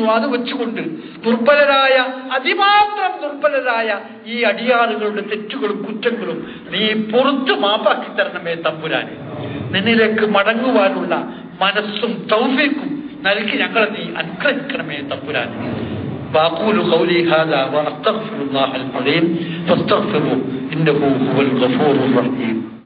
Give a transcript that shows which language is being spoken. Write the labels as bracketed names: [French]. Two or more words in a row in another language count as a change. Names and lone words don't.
[Malayalam] അത് വെച്ചുകൊണ്ട് ദുർബലരായ, അതിമാത്രം ദുർബലരായ ഈ അടിയാറുകളുടെ തെറ്റുകളും കുറ്റങ്ങളും നീ പുറത്തു മാപ്പാക്കി തരണമേ തമ്പുരാനെ. നിന്നിലേക്ക് മടങ്ങുവാനുള്ള മനസ്സും തൗഫീഖും നൽകി ഞങ്ങളെ നീ അനുഗ്രഹിക്കണമേ തമ്പുരാനെ. [Arabic] وأقول قولي هذا وأستغفر الله العظيم فاستغفروه إنه هو الغفور الرحيم.